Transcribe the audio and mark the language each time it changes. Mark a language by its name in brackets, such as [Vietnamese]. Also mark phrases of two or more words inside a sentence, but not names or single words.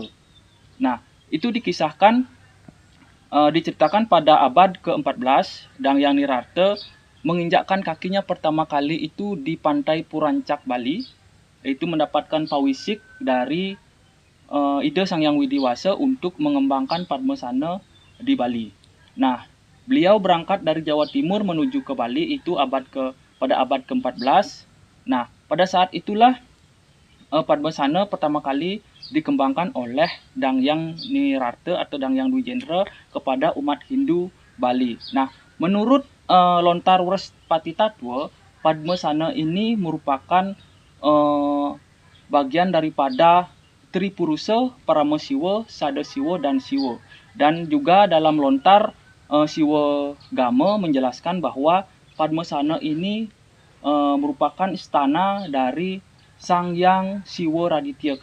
[Indonesian] Nah, itu dikisahkan diceritakan pada abad ke-14, Dangyang Nirarta menginjakkan kakinya pertama kali itu di pantai Purancak, Bali, yaitu mendapatkan pawisik dari ide Sang Hyang Widiwasa untuk mengembangkan Padmasana di Bali. Nah, beliau berangkat dari Jawa Timur menuju ke Bali itu pada abad ke-14. Nah, pada saat itulah Padmasana pertama kali dikembangkan oleh Dangyang Nirarta atau Dangyang Dwijendra kepada umat Hindu Bali. Nah, menurut lontar Wrespati Tattwa, Padmasana ini merupakan bagian daripada Tripurusa, Paramasiwa, Sadasiwa, dan Siwa. Dan juga dalam lontar Siwa Gama menjelaskan bahwa Padmasana ini merupakan istana dari Sang Hyang Siwa Raditya.